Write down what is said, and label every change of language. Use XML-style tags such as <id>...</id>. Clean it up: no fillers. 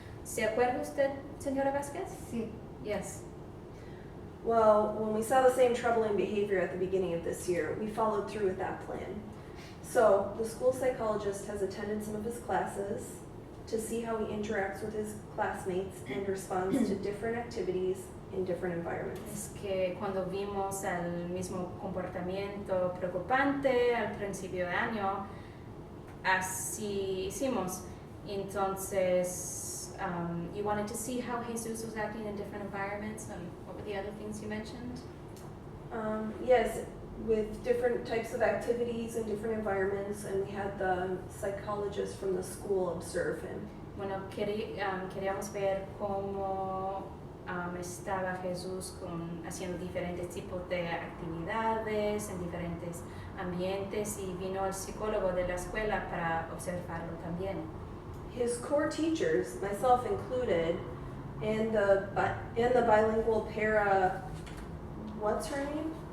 <es>¿Se acuerda usted, señora Vázquez? Sí.</es> <en>Yes. Well, when we saw the same troubling behavior at the beginning of this year, we followed through with that plan. So, the school psychologist has attended some of his classes to see how he interacts with his classmates and responds to different activities in different environments.</en> <es>Es que cuando vimos el mismo comportamiento preocupante al principio de año, así hicimos.</es> <en>Entonces, you wanted to see how Jesus was acting in different environments, and what were the other things you mentioned? Yes, with different types of activities and different environments, and we had the psychologist from the school observe him.</en> <es>Bueno, queríamos ver cómo estaba Jesús haciendo diferentes tipos de actividades en diferentes ambientes, y vino el psicólogo de la escuela para observarlo también.</es> <en>His core teachers, myself included, and the bilingual para, what's her name?</en>